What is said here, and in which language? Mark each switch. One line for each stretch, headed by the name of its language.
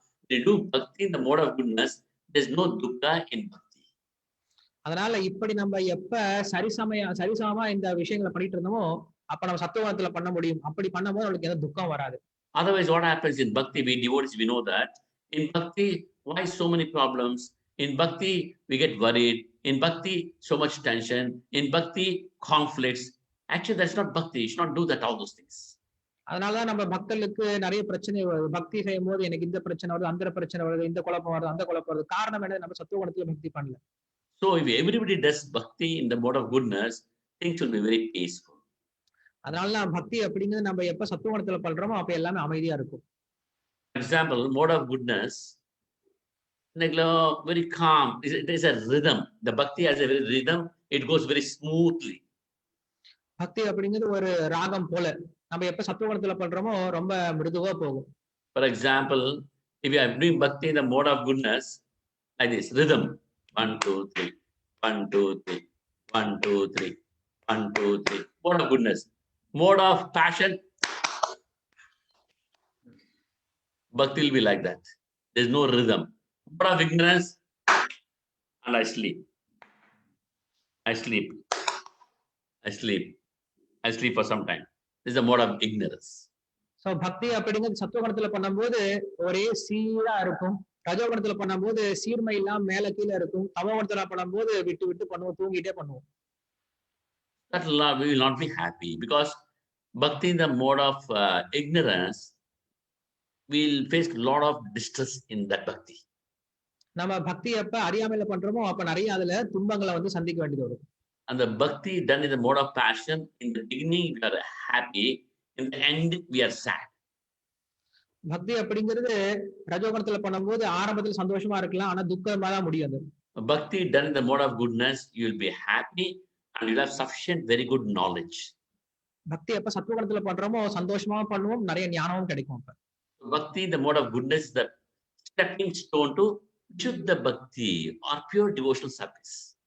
English: They do bhakti in the mode of goodness. There's no dukkha in bhakti.
Tamil: அதனால இப்படி நம்ம எப்ப சரிசமமா இந்த விஷயங்களை பண்ணிட்டு இருந்தோமோ அப்ப நம்ம சத்துவகுணத்துல பண்ண முடியும். அப்படி பண்ணும்போது நம்மளுக்கு எந்த துக்கம் வராது.
English: Otherwise, what happens in bhakti, we devotees, we know that in bhakti, why so many problems? In bhakti, we get worried. In bhakti, so much tension. In bhakti, conflicts. Actually, that's not bhakti. You should not do that, all those things.
Tamil: அதனாலதான் நம்ம பக்தர்களுக்கு நிறைய பிரச்சனை வருது. பக்தி செய்யும் போது எனக்கு இந்த பிரச்சனை வருது, அந்த பிரச்சனை வருது, இந்த குழப்பம் வருது, அந்த குழப்பம் வருது. காரணம் என்ன? நம்ம சத்துவகுணத்துல பக்தி பண்ணல.
English: So if everybody does bhakti in the mode of goodness, things will be very peaceful.
Tamil: அதனால பக்தி அப்படிங்கிறது நம்ம எப்ப சத்துவகுணத்துல பண்றோமோ அப்ப எல்லாமே அமைதியா இருக்கும்.
English: For example, mode of goodness, like very calm. It is a rhythm. The bhakti has a very rhythm. It goes very smoothly.
Tamil: பக்தி அப்படிங்கிறது ஒரு ராகம் போல. நம்ம எப்ப சத்துவகுணத்துல பண்றோமோ ரொம்ப மிருதுவா போகும்.
English: For example, if you are doing bhakti in the mode of goodness, like this rhythm, 1, 2, 3, 1, 2, 3, 1, 2, 3, 1, 2, 3. Mode of goodness. Mode of passion, bhakti will be like that. There's no rhythm. Mode of ignorance, and I sleep. I sleep. I sleep. I sleep for some time. This is a mode of ignorance.
Tamil: So பக்தி அப்படிங்கிறது சத்துவகுணத்துல பண்ணும்போது ஒரே சீரா இருக்கும். ரஜோகுணத்துல பண்ணும்போது சீர்மை இல்லாம மேல கீழே இருக்கும். தமோகுணத்துல பண்ணும்போது விட்டு விட்டு பண்ணுவோம், தூங்கிட்டே பண்ணுவோம்.
English: That we will not be happy because bhakti in the mode of ignorance will face a lot of distress in that bhakti.
Tamil: நம்ம பக்தி எப்ப அறியாமையில பண்றோமோ அப்ப நிறைய அதுல துன்பங்களை வந்து சந்திக்க வேண்டியது வரும்.
English: And the bhakti done in the mode of passion, in the beginning we are happy, in the end we are sad.
Tamil: பக்தி அப்படிங்கிறது ரஜோகுணத்துல பண்ணும்போது ஆரம்பத்துல சந்தோஷமா இருக்கலாம், ஆனா துக்கமா தான் முடியாது.
English: Bhakti done in the mode of goodness, you will be happy and you will have sufficient very good knowledge.
Tamil: பக்தி எப்ப சத்துவகுணத்துல பண்றோமோ சந்தோஷமா பண்ணுவோம், நிறைய ஞானமும் கிடைக்கும். அப்ப
English: Bhakti in the mode of goodness is the stepping stone to Shuddha Bhakti or pure devotional service.